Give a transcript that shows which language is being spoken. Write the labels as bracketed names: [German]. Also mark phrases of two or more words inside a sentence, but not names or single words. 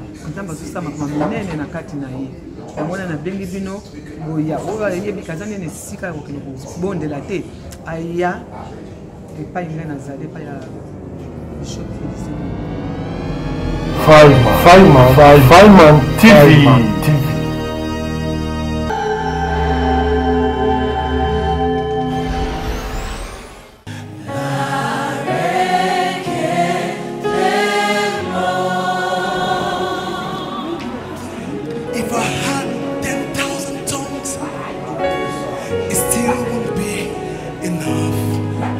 [Lingala] Nzambe azosala makambo minene na kati na ye. Yango na bengi bino boya oyo ayebi kaza nene esika ya kokende kobondela te aya epai ngai nazali epai ya Fayman TV. [English] If I had 10,000 tongues, it still won't be enough.